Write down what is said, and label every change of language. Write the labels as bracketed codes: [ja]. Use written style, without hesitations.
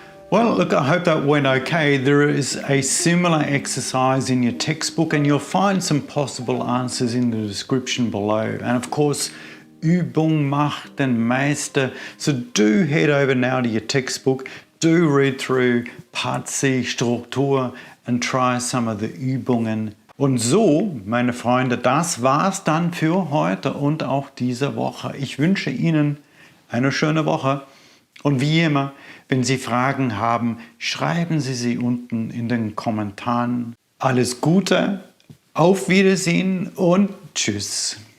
[en] Well, look, I hope that went okay. There is a similar exercise in your textbook, and you'll find some possible answers in the description below. And of course, [de] Übung macht den Meister. [en] So do head over now to your textbook, do read through Part C, Struktur, and try some of the Übungen. [de] Und so, meine Freunde, das war's dann für heute und auch diese Woche. Ich wünsche Ihnen eine schöne Woche. Und wie immer, wenn Sie Fragen haben, schreiben Sie sie unten in den Kommentaren. Alles Gute, auf Wiedersehen und tschüss.